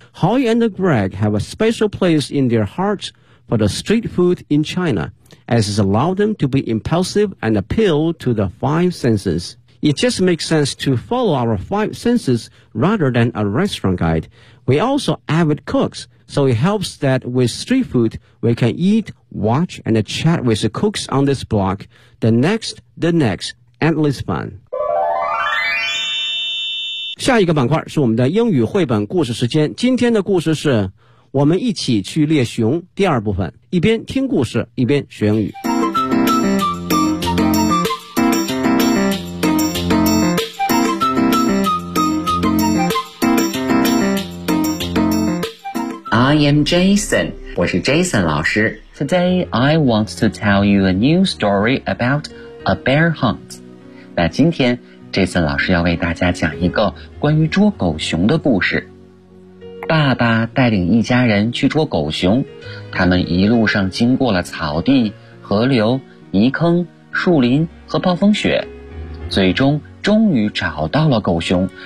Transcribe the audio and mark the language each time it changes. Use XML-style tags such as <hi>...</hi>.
<en>Hoi and Greg have a special place in their hearts for the street food in China, as it allowed them to be impulsive and appeal to the five senses. It just makes sense to follow our five senses rather than a restaurant guide. We also avid cooks. So it helps that with street food, we can eat, watch, and chat with the cooks on this block. The next, endless fun.</en> <zh>下一个板块是我们的英语绘本故事时间。今天的故事是我们一起去猎熊第二部分，一边听故事，一边学英语。</zh> <en>I am Jason. 我是 Jason 老师。 Today, I want to tell you a new story about a bear hunt.</en> <zh>那今天 Jason 老师要为大家讲一个关于捉狗熊的故事。爸爸带领一家人去捉狗熊，他们一路上经过了草地、河流、泥坑、树林和暴风雪，最终终于找到了狗熊。</zh>